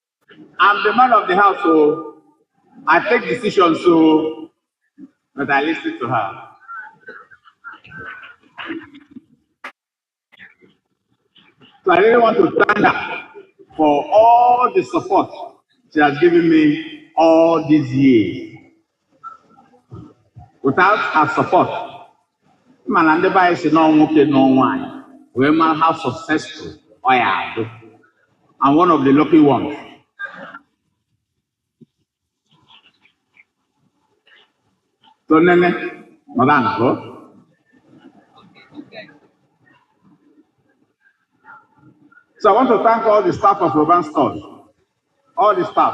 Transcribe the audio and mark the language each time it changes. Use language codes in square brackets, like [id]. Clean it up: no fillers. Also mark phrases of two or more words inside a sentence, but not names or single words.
[en] I'm the man of the house, so I take decisions, so but I listen to her. So I really want to thank her for all the support she has given me all these years. Without her support, [ig] mana ndị be anyị si nọọ nwoke nọọ nwaanyị wee mara [en] how successful [ig] ọ ya adụ. [en] I'm one of the lucky ones. So Nene, Madam, so I want to thank all the staff of Roban Stores, all the staff.